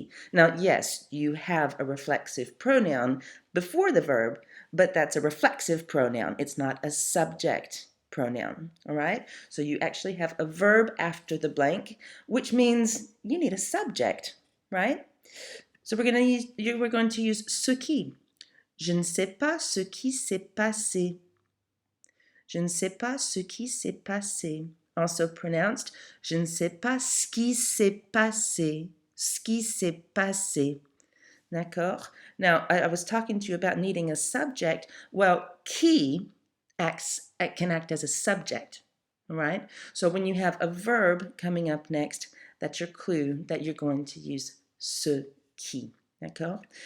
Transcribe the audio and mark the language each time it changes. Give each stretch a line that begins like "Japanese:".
English: Now, yes, you have a reflexive pronoun before the verb, but that's a reflexive pronoun. It's not a subject pronoun, all right? So you actually have a verb after the blank, which means you need a subject, right? So we're going to use ce qui.
French: Je ne sais pas ce qui s'est passé. Je ne sais pas ce qui s'est passé.
English: Also pronounced,
French: je ne sais pas ce qui s'est passé. Ce qui s'est passé. D'accord?
English: Now, I was talking to you about needing a subject. Well, qui can act as a subject, all right? So when you have a verb coming up next, that's your clue that you're going to use ce qui.
French: D'accord?